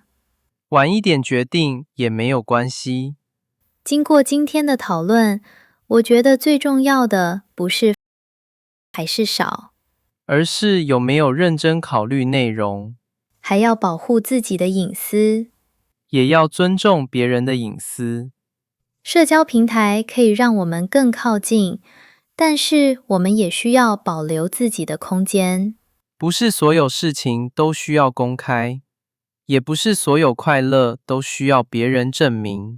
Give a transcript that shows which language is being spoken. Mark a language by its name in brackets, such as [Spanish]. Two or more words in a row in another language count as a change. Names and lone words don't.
[Chinese] 晚一點決定也沒有關係。經過今天的討論，我覺得最重要的不是還是少，而是有沒有認真考慮內容，還要保護自己的隱私，也要尊重別人的隱私。社交平台可以讓我們更靠近，但是我們也需要保留自己的空間。不是所有事情都需要公開，也不是所有快樂都需要別人證明。